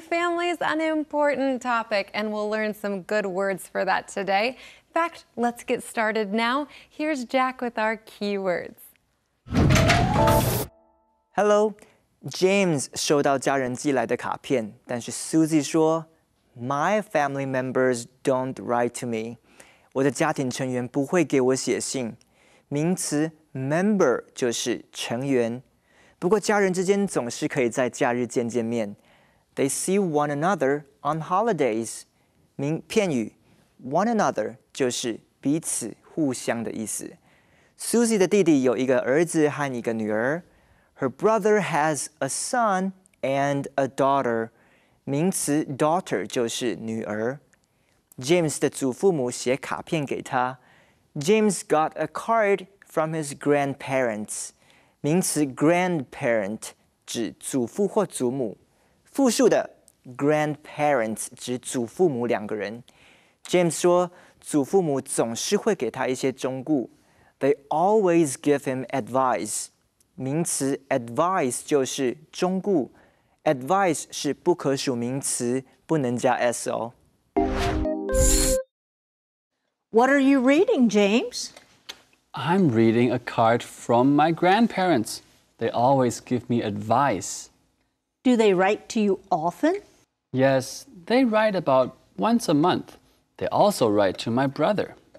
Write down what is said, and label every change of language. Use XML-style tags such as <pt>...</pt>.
<en>Family is an important topic, and we'll learn some good words for that today. In fact, let's get started now. Here's Jack with our keywords.</en> <zh>Hello, James 收到家人寄来的卡片，但是 Susie 说</zh> <en>My family members don't write to me.</en> <zh>我的家庭成员不会给我写信。名词 member 就是成员。不过家人之间总是可以在假日见面。</zh> <en>They see one another on holidays.</en> <zh>片语 one another 就是彼此互相的意思。 Susie 的弟弟有一个儿子和一个女儿。</zh> <en>Her brother has a son and a daughter.</en> <zh>名词 daughter 就是女儿。James 的祖父母写卡片给他。</zh> <en>James got a card from his grandparents.</en> <zh>名词 grandparent 指祖父或祖母。复数的 grandparents 指祖父母2个人。 James 说，祖父母总是会给他一些忠告。</zh> <en>They always give him advice.</en> <zh>名词 advice 就是忠告。Advice 是不可数名词，不能加 s 哦。</zh> <en>What are you reading, James? I'm reading a card from my grandparents. They always give me advice. Do they write to you often? Yes, they write about once a month. They also write to my brother.</en>